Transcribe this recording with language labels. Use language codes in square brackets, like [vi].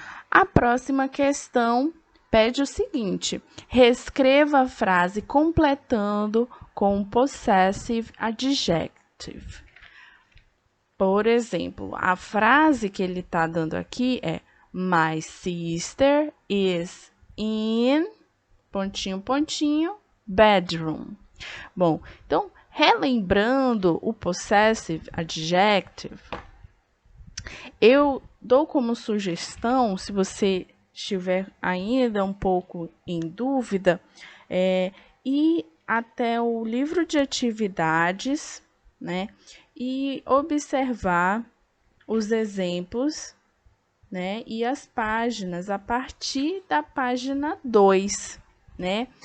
[pt] A próxima questão pede o seguinte: reescreva a frase completando com o possessive adjective. Por exemplo, a frase que ele está dando aqui é: [en] My sister is in, pontinho, pontinho, bedroom. [pt] Bom, então, relembrando o possessive adjective, eu dou como sugestão, se você estiver ainda um pouco em dúvida, ir até o livro de atividades, né, e observar os exemplos, né, e as páginas a partir da página 2. Né?